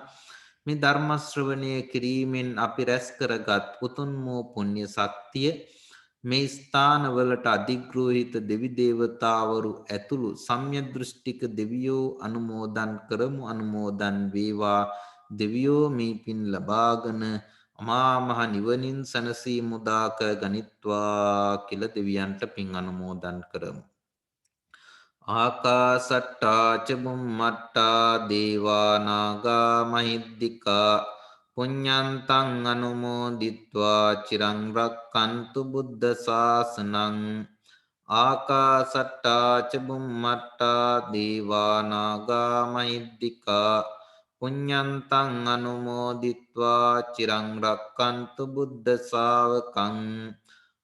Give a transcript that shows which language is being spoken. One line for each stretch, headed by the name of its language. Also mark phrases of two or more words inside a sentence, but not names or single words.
Sinhala: මේ ධර්ම ශ්‍රවණය කිරීමෙන් අපි රැස් කරගත් උතුම් වූ පුණ්‍ය ශක්තිය මේ ස්ථානවලට අධිග්‍රහිත දෙවි දේවතාවරු ඇතුළු සම්‍යක් දෘෂ්ටික දෙවියෝ අනුමෝදන් කරමු. අනුමෝදන් වේවා. දෙවියෝ මේ පින් ලබාගෙන අමා මහ නිවනින් සැනසීම උදා කර ගනිත්වා කියලා දෙවියන්ට පින් අනුමෝදන් කරමු.
Pali: ආකාසට්ටා ච බුම්මට්ටා දේවා නාග මහිද්దికා පුඤ්ඤන්තං අනුමෝදිත්වා චිරං රක්칸තු බුද්ධ ශාසනං. ආකාසට්ටා ච බුම්මට්ටා දේවා නාග මහිද්దికා පුඤ්ඤන්තං අනුමෝදිත්වා චිරං රක්칸තු බුද්ධ ශාවකං.